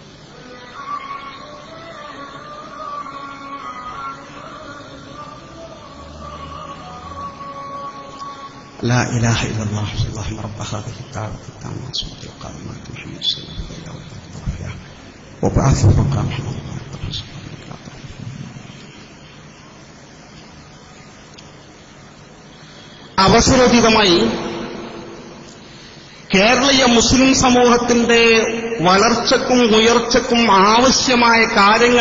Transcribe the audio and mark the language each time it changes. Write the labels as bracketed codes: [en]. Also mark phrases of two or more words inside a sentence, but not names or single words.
[ar] لا إله إلا الله. اللهم رب هذه الدعوة التامة والصلاة القائمة محمد صلى الله عليه وسلم وبعثه مقام محمد [ml] അവസരോചിതമായി കേരളീയ മുസ്ലിം സമൂഹത്തിന്റെ വളർച്ചയ്ക്കും ഉയർച്ചയ്ക്കും ആവശ്യമായ കാര്യങ്ങൾ